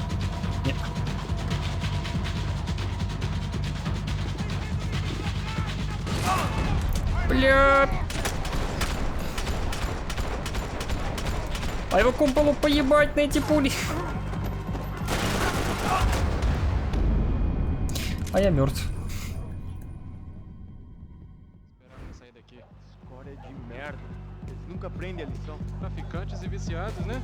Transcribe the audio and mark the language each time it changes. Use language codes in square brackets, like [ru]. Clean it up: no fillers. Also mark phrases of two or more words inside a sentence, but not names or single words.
[ru] Нет. Бля! А его кумполу поебать на эти пули. А я мертв. [pt] Sair daqui. Escória de merda. Eles nunca aprendem a lição. Traficantes e viciados, né?